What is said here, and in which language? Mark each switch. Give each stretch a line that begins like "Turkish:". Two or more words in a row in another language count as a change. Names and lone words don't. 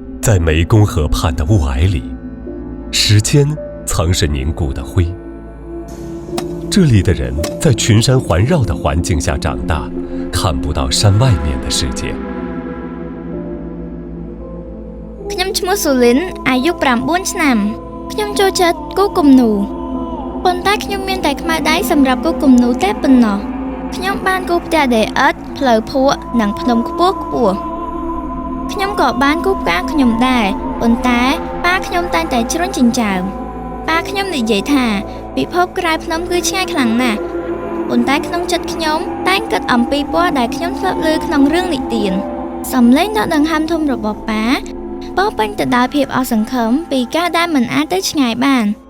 Chinese: 在湄公河畔的雾霭里，时间曾是凝固的灰。这里的人在群山环绕的环境下长大，看不到山外面的世界。
Khmer: ខ្ញុំឈ្មោះស៊ូលីន អាយុ 9 ឆ្នាំ ខ្ញុំចូលចិត្តគូគំនូរ ប៉ុន្តែខ្ញុំមានតែខ្មៅដៃសម្រាប់គូគំនូរតែប៉ុណ្ណោះ ខ្ញុំបានគូផ្ទះ ដីឥដ្ឋ ផ្លូវភក់ និងភ្នំខ្ពស់ៗ ខ្ញុំក៏បានគូផ្កាខ្ញុំដែរ ប៉ុន្តែប៉ាខ្ញុំតែងតែជ្រុញចិញ្ចើម ប៉ាខ្ញុំនិយាយថា ពិភពក្រៅភ្នំគឺឆ្ងាយខ្លាំងណាស់ ប៉ុន្តែក្នុងចិត្តខ្ញុំតែងគិតអំពីពណ៌ដែលខ្ញុំធ្លាប់ឮក្នុងរឿងនិទាន សំឡេងដ៏ដង្ហើមធំរបស់ប៉ា ពោរពេញទៅដោយភាពអស់សង្ឃឹមពីការដែលមិនអាចទៅឆ្ងាយបាន